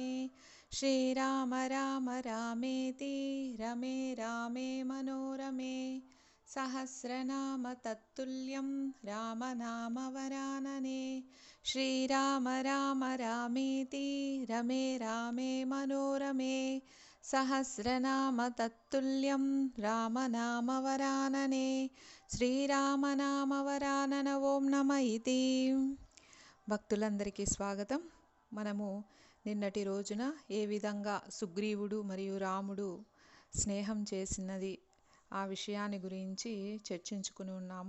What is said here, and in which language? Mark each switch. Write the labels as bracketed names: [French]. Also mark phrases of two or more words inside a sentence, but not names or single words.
[Sanskrit] श्रीराम राम रामेति रमे रामे मनोरमे सहस्रनाम तत्तुल्यं रामनामवरानने। श्रीराम राम रामेति रमे रामे मनोरमे सहस्रनाम तत्तुल्यं रामनामवरानने। శ్రీరామనామవరానన ఓం నమ ఇతి. [Telugu] భక్తులందరికీ స్వాగతం. మనము నిన్నటి రోజున ఏ విధంగా సుగ్రీవుడు మరియు రాముడు స్నేహం చేసినది ఆ విషయాన్ని గురించి చర్చించుకుని ఉన్నాము.